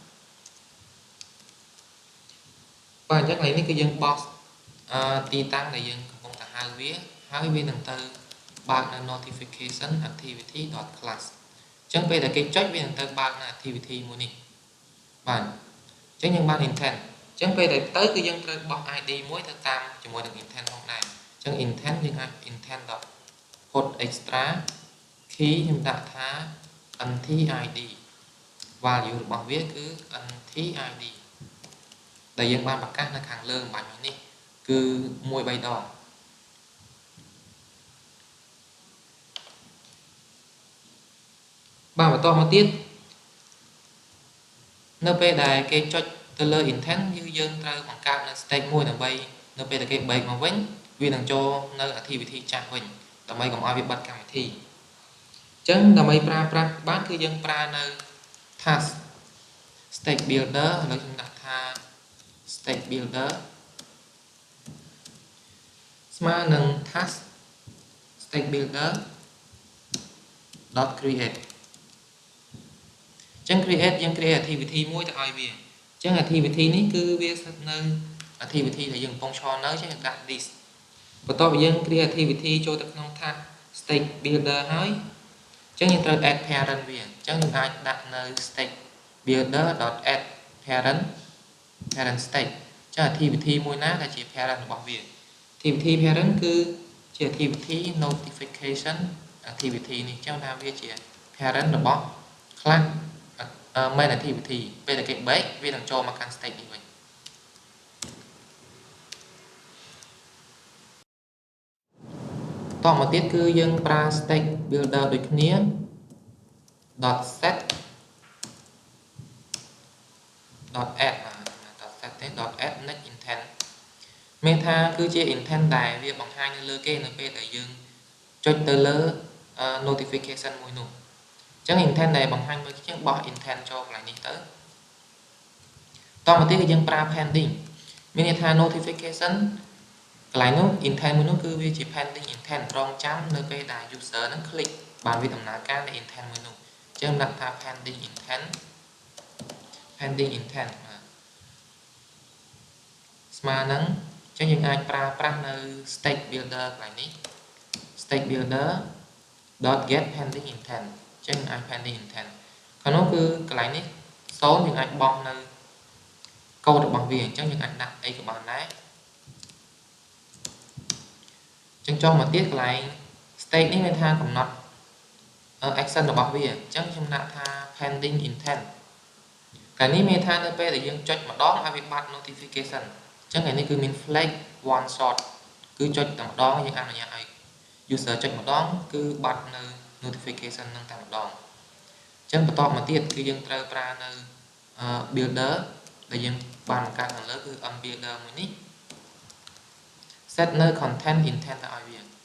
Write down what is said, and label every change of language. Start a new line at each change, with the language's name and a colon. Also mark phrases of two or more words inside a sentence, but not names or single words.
Khmer: បាទអញ្ចឹងកន្លែងនេះគឺយើងបោះទីតាំងដែលយើងកំពុងតែហៅវាហើយវានឹងទៅបើកនៅ notification activity.class អញ្ចឹងពេលដែលគេចុចវានឹងទៅបើកនៅ activity មួយនេះបាទអញ្ចឹងយើងបាន intent អញ្ចឹងពេលដែលទៅគឺយើងត្រូវបោះ ID មួយទៅតាមជាមួយនឹង intent ផងដែរអញ្ចឹង intent យើងអាច
English: intent.put extra key
Khmer: ខ្ញុំដាក់ថា ntid value របស់វាគឺ ntid ដែលយើងបានប្រកាសនៅខាងលើអំបញ្ញនេះគឺ1 3 ដង បាទបន្តមកទៀតនៅពេលដែលគេចុចទៅលើ intent យើងត្រូវបង្កើតនៅ state មួយដើម្បីនៅពេលដែលគេ break មកវិញវានឹងចូលនៅ activity ចាស់វិញដើម្បីកុំឲ្យវាបិទកម្មវិធីអញ្ចឹងដើម្បីប្រើប្រាស់បានគឺយើងប្រើនៅ
English: task state builder
Khmer: ឥឡូវខ្ញុំដាក់ថា
English: state builder
Khmer: ស្មើនឹង
English: task state builder .create
Khmer: អញ្ចឹង create យើង
English: create activity
Khmer: មួយទៅឲ្យវាអញ្ចឹង activity នេះគឺវាស្ថិ តនៅ activity ដែលយើងកំពុងឈរនៅអញ្ចឹងយើងដាក់ list បន្ទាប់ពីយើង
English: create activity
Khmer: ចូលទៅក្នុង
English: task state builder
Khmer: ហើយអញ្ចឹងយើងត្រូវ
English: add parent
Khmer: វាអញ្ចឹងយើងអាចដាក់នៅ
English: state builder.add parent state
Khmer: អញ្ចឹង activity មួយណាដែលជា parent របស់វា
English: activity parent
Khmer: គឺជា
English: activity notification activity
Khmer: នេះអញ្ចឹងថាវាជា parent របស់
English: class main activity
Khmer: ពេលដែលគេ break វានឹងចូលមកកាន់ state នេះវិញ តមកទៀតគឺយើងប្រើ
English: state builder
Khmer: ដូចគ្នា
English: .set .add .set
Khmer: ទេ
English: .add next intent
Khmer: មានថាគឺជា intent ដែលវាបង្ហាញនៅលើគេនៅពេលដែលយើងចុចទៅលើ notification មួយនោះអញ្ចឹង intent ដែលបង្ហាញមើលជាងបោះ intent ចូលកន្លែងនេះទៅតមកទៀតគឺយើងប្រើ pending មានន័យថា notification កន្លែងនោះ intent មួយនោះគឺវាជា
English: pending intent
Khmer: រងចាំនៅពេលដែល user នឹង click បានវាដំណើរការនៃ intent មួយនោះអញ្ចឹងដាក់ថា
English: pending intent
Khmer: ស្មើនឹងអញ្ចឹងយើងអាចប្រើប្រាស់នៅ
English: state builder
Khmer: កន្លែងនេះ
English: state builder .get pending intent
Khmer: អញ្ចឹងអាច
English: pending intent
Khmer: ខាងនោះគឺកន្លែងនេះ0យើងអាចបោះនៅកូដរបស់វាអញ្ចឹងយើងអាចដាក់អីក៏បានដែរ អញ្ចឹងចុះមកទៀតកន្លែង state នេះមានថាកំណត់ action របស់វាអញ្ចឹងខ្ញុំដាក់ថា
English: pending intent
Khmer: កាលនេះ មានថានៅពេលដែលយើងចុចម្ដងឲ្យវាបាត់ notification អញ្ចឹងឯនេះគឺមាន
English: flag one shot
Khmer: គឺចុចតែម្ដងយើងអនុញ្ញាតឲ្យ user ចុចម្ដងគឺបាត់នៅ notification នឹងតែម្ដងអញ្ចឹងបន្តមកទៀតគឺយើងត្រូវប្រើនៅ builder ដែលយើងបានបង្កើតខាងលើគឺ builder មួយនេះ set នៅ
English: content intent
Khmer: ទៅឲ្យវា